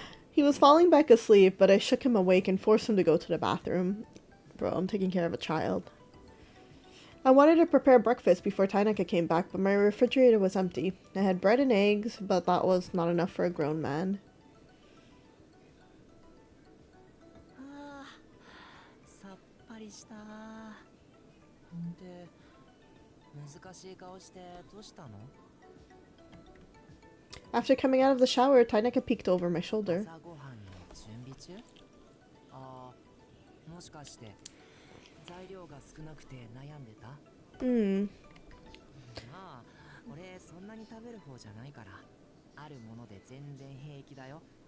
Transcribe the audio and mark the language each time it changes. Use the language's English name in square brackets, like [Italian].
[English] He was falling back asleep, but I shook him awake and forced him to go to the bathroom. Bro, I'm taking care of a child. I wanted to prepare breakfast before Tainaka came back, but my refrigerator was empty. I had bread and eggs, but that was not enough for a grown man. [Japanese] あーさっぱりしたで難しい顔してどうしたの [English] After coming out of the shower, Tainaka peeked over my shoulder. [Japanese] 朝ごはんの準備中あーもしかして材料が少なくて悩んでたまあ俺そんなに食べる方じゃないからあるもので全然平気だよ